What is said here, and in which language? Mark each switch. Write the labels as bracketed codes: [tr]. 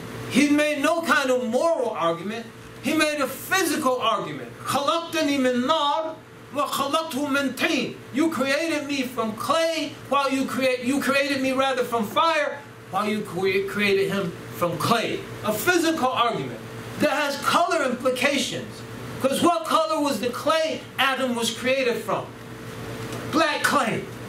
[en] He made no kind of moral argument. He made a physical argument. [ar] خلقتني من نار وخلقته من طين. [en] You created me from clay while you created me rather from fire while you created him from clay. A physical argument that has color implications. Because what color was the clay Adam was created from? Black clay.